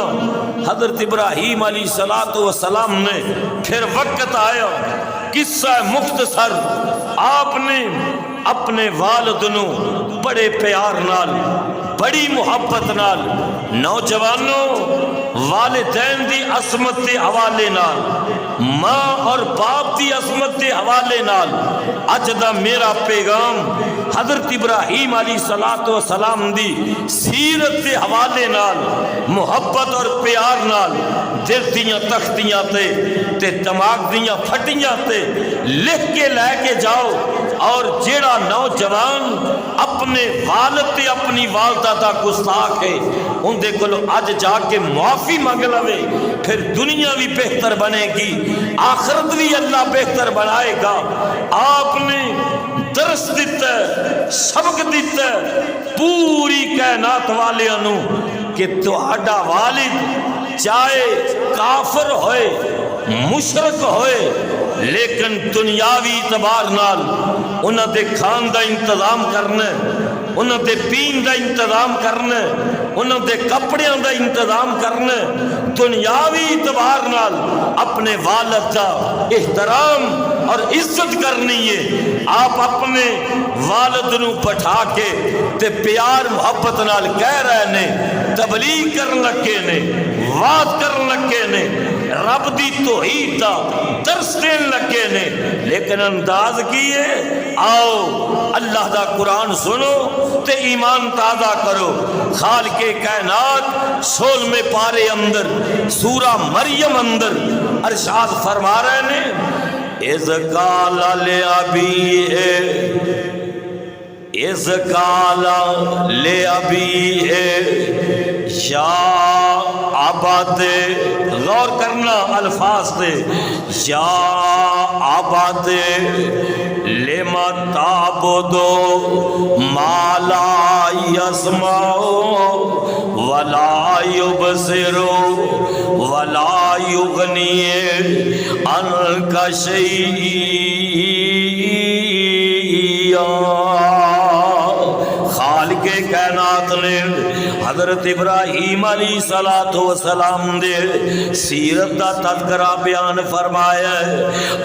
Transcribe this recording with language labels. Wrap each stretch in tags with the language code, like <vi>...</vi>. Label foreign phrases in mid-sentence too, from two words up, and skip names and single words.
<pa>حضرت ابراہیم</pa> <ar>علیہ السلام</ar> <pa>نے پھر وقت آیا، قصہ مختصر آپ نے اپنے والد نو بڑے پیار نال بڑی محبت نال، نوجوانوں والدین دی عصمت کے حوالے نال، ماں اور باپ دی عصمت کے حوالے نال اج دا میرا پیغام حضرت ابراہیم</pa> <ar>علیہ السلام</ar> <pa>دی سیرت کے حوالے نال محبت اور پیار نال دل دیاں تختیاں تے دماغ دیاں پھٹیاں تے لکھ کے لے کے جاؤ، اور جیڑا نوجوان اپنے والد تے اپنی والدہ دا گستاخ ہے ان دے کولو اج جا کے معافی مانگ لوے، پھر دنیا بھی بہتر بنے گی، آخرت بھی اللہ بہتر بنائے گا۔ آپ نے درس دیتا ہے، سبق دیتا ہے پوری کائنات والیاں نو کہ تہاڈا والد چاہے کافر ہوئے مشرک ہوئے لیکن دنیاوی اعتبار نال انہاں دے کھان دا انتظام کرنا، انہاں دے پین دا انتظام کرنا، انہاں دے کپڑیاں دا انتظام کرنا، دنیاوی اعتبار نال اپنے والد دا احترام اور عزت کرنی ہے۔ آپ اپنے والد نو بٹھا کے تے پیار محبت نال کہہ رہے نے، تبلیغ کرن لگے نے، وعظ کرن لگے نے، رب دی توحید دا درس دین لگے نے، لیکن انداز کی ہے آؤ اللہ دا قرآن سنو تے ایمان تازہ کرو۔ خالق کائنات 16ویں پارے اندر سورہ مریم اندر ارشاد فرما رہے نے،</pa> <ar>اذ قال لأبیہ، اذ قال لأبیہ یا عبد،</ar> <pa>غور کرنا الفاظ تے،</pa> <ar>یا عبد لما تعبدو ما لا یسمع ولا یبصر ولا یغنی عنک شیئا۔</ar> <pa>خالق کائنات نے حضرت ابراہیم</pa> <ar>علیہ السلام</ar> <pa>دے سیرت دا تذکرہ بیان فرمایا ہے،</pa>